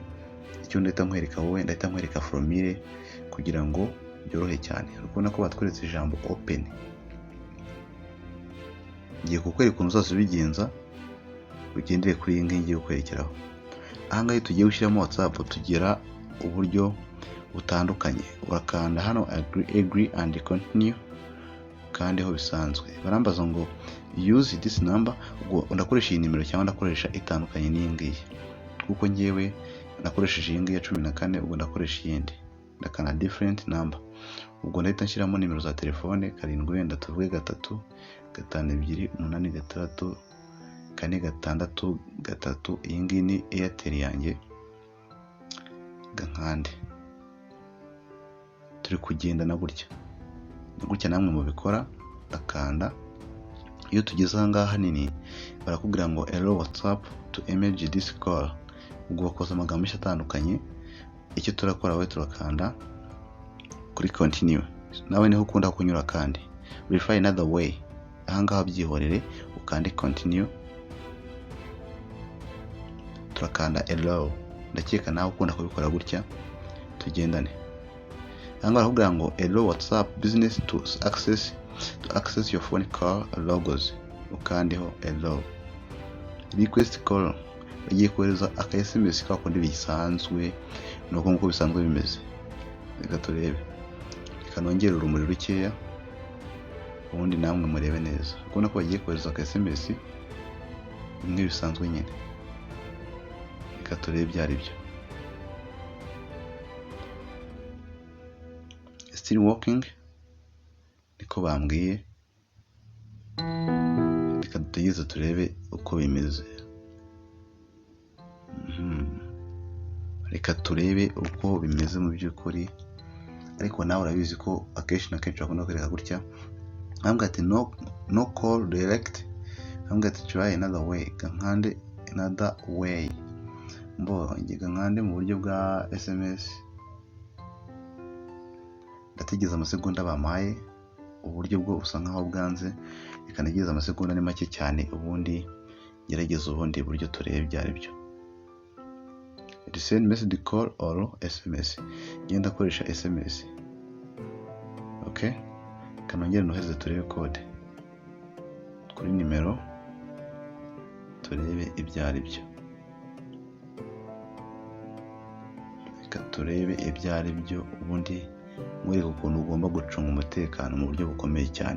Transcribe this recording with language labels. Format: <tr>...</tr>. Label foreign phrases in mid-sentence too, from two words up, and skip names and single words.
<rw>Icyo ndahita nkwereka wowe, ndahita nkwereka formule kugira ngo byorohe cyane. Urabona ko batweretse ijambo open. Ngiye kukwereka ukuntu uzasubigenza ugendere kuri iyi ngiyi ngiye kukwerekeraho. ahangaha iyo tugiye gushyiramo WhatsApp tugira uburyo butandukanye. Urakanda hano</rw> <en>agree and continue</en> <rw>kandi ho bisanzwe barambaza ngo</rw> <en>use this number,</en> <rw>ubwo ndakoresha iyi nimero cyangwa ndakoresha itandukanye n'iyi ngiyi, kuko ngewe nakoresheje iyi ngiyi ya 14, ubwo ndakoresha iyindi, ndakanda</rw> <en>different number,</en> <rw>ubwo ndahita nshyiramo nimero za telefone 7 wenda tuvuge 3 5 2 8 6 4 6 3, iyi ngiyi ni Airtel yanjye, gankande turi kugenda na gutya namwe mubikora, ndakanda. Iyo tugeze aha ngaha nini barakubwira ngo</rw> <en>hello WhatsApp to image this call,</en> <rw>ubwo bakoza amagambo atandukanye. Icyo turakora we turakanda kuri continue, nawe niho ukunda kunyura kandi</rw> <en>verify another way,</en> <rw>aha ngaha byihorere ukande continue, turakanda hello, ndakeka nawe ukunda kubikora gutya, tugendane. Aha ngaha barakubwira ngo</rw> <en>hello WhatsApp business to access your phone call logos,</en> <rw>ukandeho</rw> <en>hello request call,</en> <rw>bagiye kohereza aka SMS ka kundi bisanzwe, nuko nkuko bisanzwe bimeze. Reka turebe, reka nongere urumuri rukeya ubundi namwe murebe neza, ubona ko bagiye kohereza aka SMS bimwe bisanzwe nyine. Reka turebe byari byo,</rw> <en>still working</en> <rw>niko bambwiye. Reka dutegereze turebe uko bimeze. Reka turebe uko bimeze mu by'ukuri, ariko nawe urabizi ko akenshi na kenshi bakunda kwereka gutya, bambwira ati</rw> <en>no call direct,</en> <rw>bambwira ati</rw> <en>try another way,</en> <rw>gankande</rw> <en>another way,</en> <rw>gankande mu buryo bwa SMS. Ndategereza amasegonda bampaye, uburyo bwo usa nkaho bwanze, reka ntegereze amasegonda ni make cyane, ubundi gerageza ubundi buryo turebe byari byo.</rw> <en>Send message call or SMS,</en> <rw>ngenda koresha SMS. Okay, kanongera noheze turebe code kuri nimero, turebe ibyari byo. Reka turebe ibyari byo, ubundi mwereka ukuntu ugomba gucunga umutekano mu buryo bukomeye cyane.</rw>